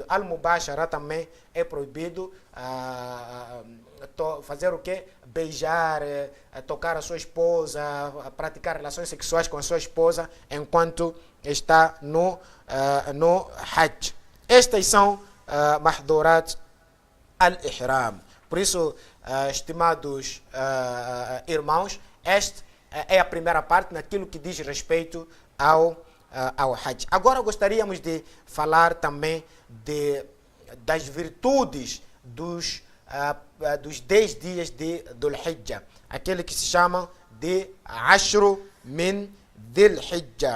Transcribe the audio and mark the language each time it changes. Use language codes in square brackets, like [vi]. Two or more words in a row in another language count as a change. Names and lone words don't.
[pt] Al-mubashara também é proibido. Fazer o quê? Beijar, tocar a sua esposa, praticar relações sexuais com a sua esposa enquanto está no Hajj. Estas são [ar] محظورات الإحرام. [pt] Por isso, estimados irmãos, esta é a primeira parte naquilo que diz respeito ao Hajj. Agora gostaríamos de falar também das virtudes dos 10 dias de Dhul Hijjah, aquele que se chama de [ar] عشر من ذي الحجة.